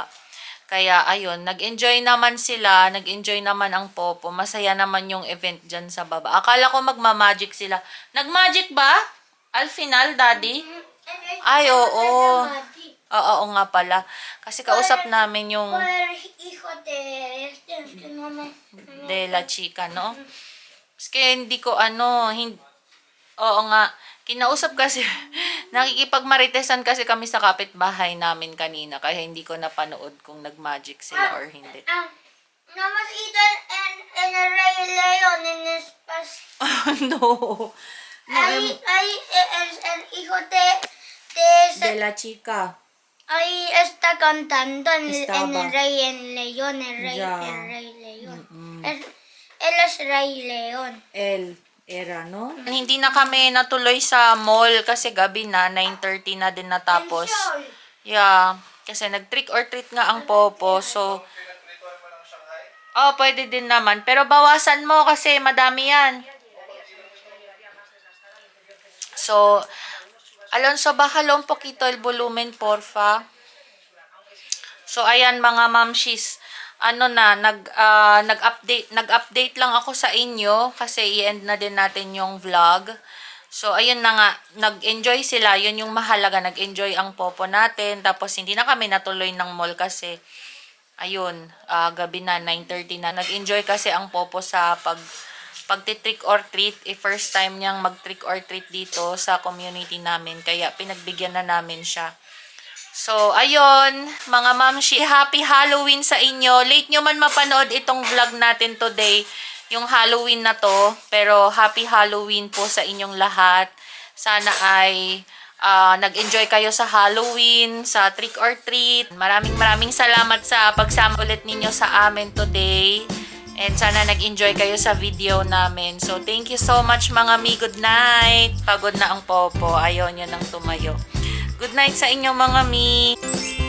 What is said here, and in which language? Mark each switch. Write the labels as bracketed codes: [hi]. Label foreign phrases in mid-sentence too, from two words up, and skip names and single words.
[tl] Kaya ayun, nag-enjoy naman sila, nag-enjoy naman ang Popo. Masaya naman yung event diyan sa baba. Akala ko magma-magic sila. Nag-magic ba? [es] Al final, [tl] Daddy? Ay, oo. Oo nga pala. Kasi kausap namin yung [es] Por el hijo de este, es que no me... de la chica, no? [tl] Kasi hindi ko oo nga. Kinausap kasi, nakikipagmaritesan kasi kami sa kapitbahay namin kanina. Kaya hindi ko napanood kung nag-magic sila or hindi. [es] Nada más ito en el Rey León, en espacio. No. Ahí el hijo de ese, la chica. ahí está cantando en Estaba. el Rey León, Ya. el Rey León. Él es Rey León. Era, no? [tl] Hindi na kami natuloy sa mall kasi gabi na, 9:30 na din natapos. Yeah, kasi nag- [en] trick or treat [tl] nga ang popo, so... Oh, pwede din naman. Pero bawasan mo kasi madami yan. So, [es] Alonso, bájalo un poquito el volumen, porfa. [tl] So, ayan mga mamshis. Nag-update lang ako sa inyo kasi i-end na din natin yung vlog. So, ayun na nga, nag-enjoy sila. Yun yung mahalaga, nag-enjoy ang popo natin. Tapos, hindi na kami natuloy ng mall kasi, ayun, gabi na, 9:30 na. Nag-enjoy kasi ang popo sa pagti- [en] trick or treat. First time [tl] niyang mag- [en] trick or treat [tl] dito sa community namin. Kaya, pinagbigyan na namin siya. So, ayun, mga mamshi, [en] happy Halloween [tl] sa inyo. Late nyo man mapanood itong vlog natin today, yung Halloween na to. Pero, [en] happy Halloween [tl] po sa inyong lahat. Sana ay nag-enjoy kayo sa Halloween, sa [en] trick or treat. [tl] Maraming salamat sa pagsama ulit ninyo sa amin today. And sana nag-enjoy kayo sa video namin. [en] So, thank you so much [tl] mga mi. [en] Good night. [tl] Pagod na ang popo. Ayaw niya nang tumayo. [en] Good night [tl] sa inyo mga mi.